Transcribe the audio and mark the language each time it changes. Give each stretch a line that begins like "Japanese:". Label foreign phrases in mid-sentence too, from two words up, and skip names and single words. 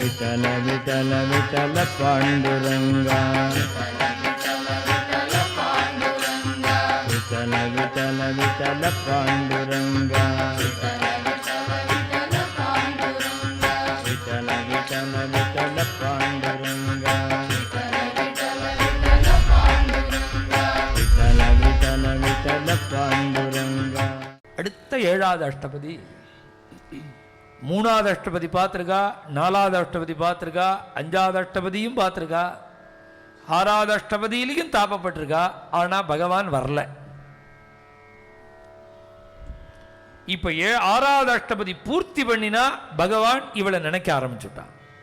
Marathi: विठल विठल विठल पांडुरंगा विठल विठल विठल पांडुरंगा विठल विठल विठल पांडुरंगा विठल विठल विठल पांडुरंगा.
Tamil: அடுத்த ஏழாவது அஷ்டபதி, மூணாவது அஷ்டபதி பார்த்துருக்கா, நாலாவது அஷ்டபதி பார்த்துருக்கா, அஞ்சாவது அஷ்டபதியும் பார்த்துருக்கா, ஆறாவது அஷ்டபதியிலையும் தாப்பப்பட்டிருக்கா. ஆனால் பகவான் வரல. இப்போ ஆறாவது அஷ்டபதி பூர்த்தி பண்ணினா பகவான் இவளை நினைக்க ஆரம்பிச்சுட்டான்.